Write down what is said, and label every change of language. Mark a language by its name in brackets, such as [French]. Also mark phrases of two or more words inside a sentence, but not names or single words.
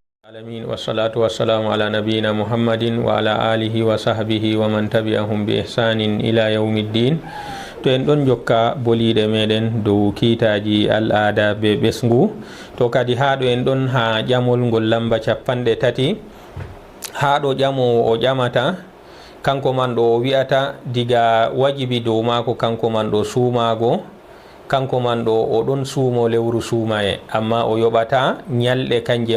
[Arabic] العالمين والصلاة والسلام على نبينا محمد وعلى آله وصحبه ومن تبعهم بإحسان إلى يوم الدين. [Fula] To en ɗon jokka boliɗe meɗen dow kiitaji al'ada be ɓesngu, to kadi haɗo en ɗon ha ƴamol ngol lamba 30 haɗo ƴamowo o ƴamata kanko man ɗo o wi'ata diga wajibi dow mako kanko man ɗo suumago, kanko man ɗo o ɗon suumo lewru suumaye, amma o yoɓata ñalɗe kanje